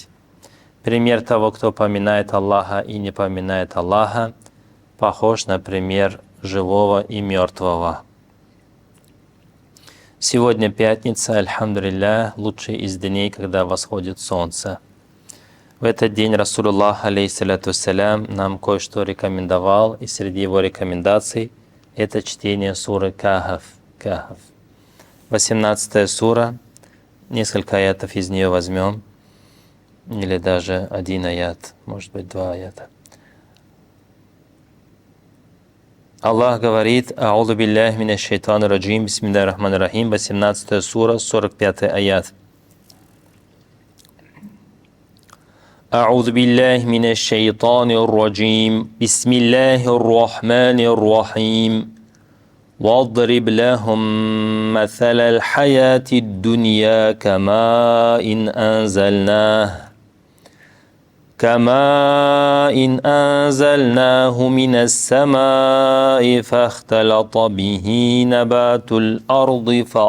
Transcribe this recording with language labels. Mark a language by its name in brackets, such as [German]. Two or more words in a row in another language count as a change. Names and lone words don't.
[Russian] Пример того, кто поминает Аллаха и не поминает Аллаха, похож на пример живого и мертвого. Сегодня пятница, альхамдулилля, лучший из дней, когда восходит солнце. В этот день Расулуллах, [Arabic] عليه الصلاة والسلام, [Russian] нам кое-что рекомендовал, и среди его рекомендаций это чтение суры Кахф. 18 сура, несколько аятов из нее возьмем, или даже один аят, может быть, два аята. Аллах говорит: [Arabic] «أعوذ بالله من الشيطان الرجيم بسم الله الرحمن الرحيم», [Russian] 18 сура, 45 аят. [Arabic] «أعوذ بالله من الشيطان الرجيم بسم الله الرحمن الرحيم واضرب لهم مثل الحياة الدنيا كماء أنزلناه من السماء فاختلط به نبات الأرض